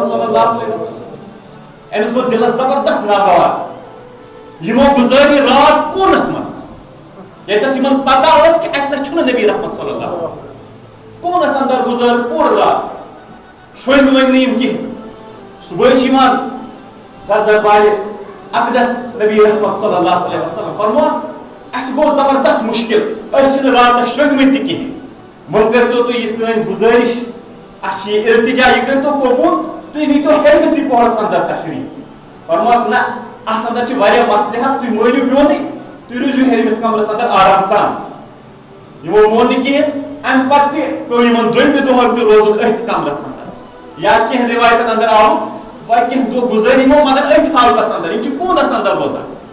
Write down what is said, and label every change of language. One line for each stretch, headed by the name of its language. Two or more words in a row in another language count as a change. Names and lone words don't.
Arabic: صلی اللہ علیہ وسلم
Kashmiri: أمِس گوٚو دِلس زبردست ناگوار یِمو گُزٲری رات کوٗنس منٛز ییٚتس یِمن پتہ ٲس کہِ اتہِ نس چھُنہٕ نبی رحمت
Arabic: صلی اللہ علیہ وسلم
Kashmiri: کوٗنس انٛدر گُزٲر پوٗرٕ رات شۄنٛگۍ وۄنۍ نہٕ یِم کِہینۍ صبحٲے چھِ یِوان دربارِ اقدس نبی رحمت
Arabic: صلی اللہ علیہ وسلم
Kashmiri: فرموس اَسہِ گوٚو زبردست مُشکِل أسۍ چھِنہٕ راتس شۄنٛگمٕتۍ تہِ کِہینۍ وۄنۍ کٔرتو تُہۍ یہِ سٲنۍ گُزٲرِش اَسہِ چھِ یہِ التجا یہِ کٔرتو قبوٗل تُہۍ نیٖتو ہیٚرمِسٕے پوہرس انٛدر تشریٖف فرموس نہ اتھ انٛدر چھِ واریاہ مصلحت تُہۍ مٲنِو میونٕے تُہۍ روٗزِو ہیٚرمِس کمرس انٛدر آرام سان یِمو مون نہٕ کِہینۍ امہِ پتہٕ تہِ پیوٚو یِمن دوٚیمہِ دۄہن تہِ روزُن أتھۍ کمرس انٛدر یا کینٛہہ رِوایتن انٛدر آمُت وۄنۍ کینٛہہ دۄہ گُزٲرۍ یِمو مگر أتھۍ حالتس انٛدر یِم چھِ کوٗنس انٛدر روزان